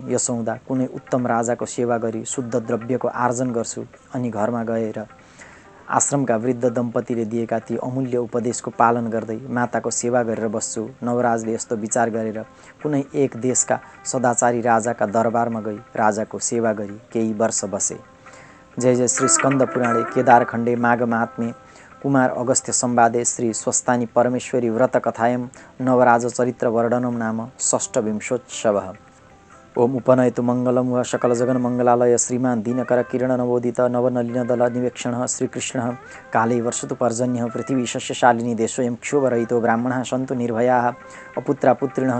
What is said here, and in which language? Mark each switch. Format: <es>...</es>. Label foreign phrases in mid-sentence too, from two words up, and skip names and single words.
<ne>यसो हुँदा कुनै उत्तम राजाको सेवा गरी शुद्ध द्रव्यको आर्जन गर्छु, अनि घरमा गएर आश्रमका वृद्ध दम्पतिले दिएका ती अमूल्य उपदेशको पालन गर्दै माताको सेवा गरेर बस्छु। नवराजले यस्तो विचार गरेर कुनै एक देशका सदाचारी राजाका दरबारमा गई राजाको सेवा गरी केही वर्ष बसे।</ne> <sa>जय जय श्री स्कंद पुराणे केदारखण्डे माघ महात्म्ये कुमार अगस्त्य संवादे श्री स्वस्तानी परमेश्वरी व्रत कथायं नवराज चरित्र वर्णनम नाम षष्ठविंशोत्सवः। ओम उपनयतु मङ्गलं वा सकलजगन्मङ्गलालय श्रीमान् दीनकर किरण नवोदित नवनलिनदल निवेक्षणः श्रीकृष्णः काले वर्षतु पर्जन्यः पृथिवी शस्यशालिनी देशोऽयं क्षोभरहितो ब्राह्मणाः सन्तु निर्भयाः अपुत्रा पुत्रिणः</sa>